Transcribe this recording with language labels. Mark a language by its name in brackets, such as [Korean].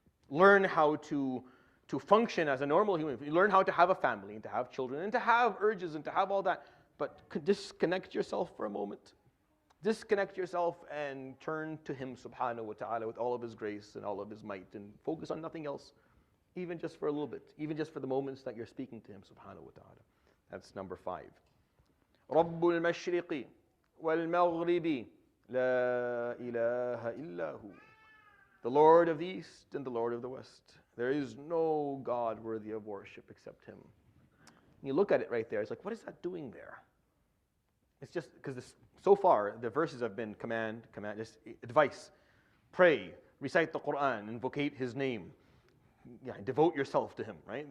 [English] Learn how to function as a normal human. You learn how to have a family and to have children and to have urges and to have all that. But disconnect yourself for a moment. Disconnect yourself and turn to him subhanahu wa ta'ala with all of his grace and all of his might, and focus on nothing else, even just for a little bit, even just for the moments that you're speaking to him subhanahu wa ta'ala. That's number 5. [Arabic] رب المشرق والمغرب لا إله إلا هو. [English] the Lord of the East and the Lord of the West. There is no God worthy of worship except Him. And you look at it right there, it's like, what is that doing there? It's just because so far the verses have been command, just advice. Pray, recite the Quran, invocate His name. Yeah, devote yourself to Him, right?